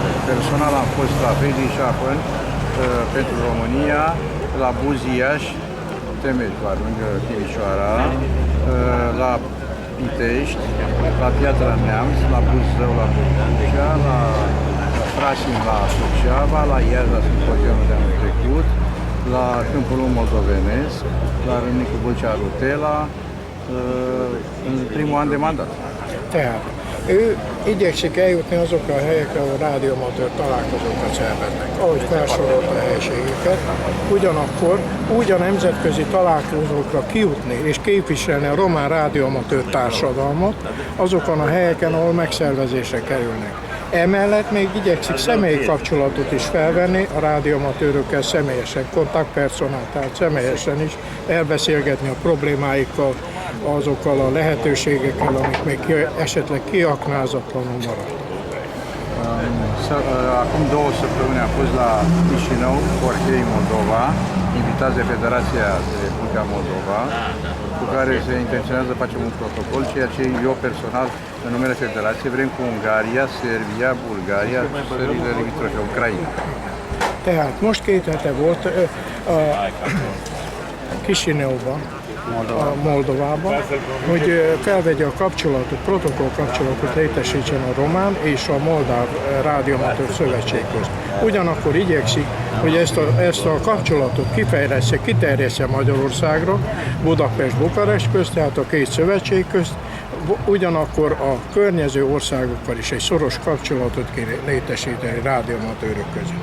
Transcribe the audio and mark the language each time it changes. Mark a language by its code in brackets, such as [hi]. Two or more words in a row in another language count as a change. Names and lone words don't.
[ro] Personal am fost la Friedrichshafen pentru România, la Buziaș, Temeș, lângă Timișoara, la Pitești, la Piatra Neamț, la Buzău, la Bălcea, la Frasin, la Suceava, la Iași, la simpozionul de anul trecut, la Câmpul Moldovenesc, la Râmnicu Vâlcea Rutela, în primul an de mandat. [hu] Tehát ő igyekszik eljutni azokra a helyekre, ahol rádióamatőr találkozókat szerveznek, ahogy felsorolta a helységeket, ugyanakkor úgy a nemzetközi találkozókra kijutni és képviselni a román rádióamatőr társadalmat azokon a helyeken, ahol megszervezésre kerülnek. Emellett még igyekszik személyi kapcsolatot is felvenni a rádióamatőrökkel személyesen, kontaktpersonál, tehát személyesen is elbeszélgetni a problémáikkal, azokkal a lehetőségekkel, amik még esetleg kiaknázatlanul maradtak. [ro] Acum 2 săptămâni am fost la Chișinău, Orhei Moldova, invitați de Federația de Republica Moldova, cu care se intenționează să facem un protocol, ceea ce eu personal, în numele Federației, vrem cu Ungaria, Serbia, Bulgária, țările limitrofe, Ucraina. [hu] Tehát most 2 hete volt Chișinăuban, Moldovában, hogy felvegye a kapcsolatot, protokoll kapcsolatot létesítsen a román és a moldáv rádióamatőr szövetség közt. Ugyanakkor igyekszik, hogy ezt a kapcsolatot kifejlesztje, kiterjessze Magyarországra, Budapest-Bukarest közt, tehát a 2 szövetség közt, ugyanakkor a környező országokkal is egy szoros kapcsolatot kéne létesíteni rádióamatőrök között.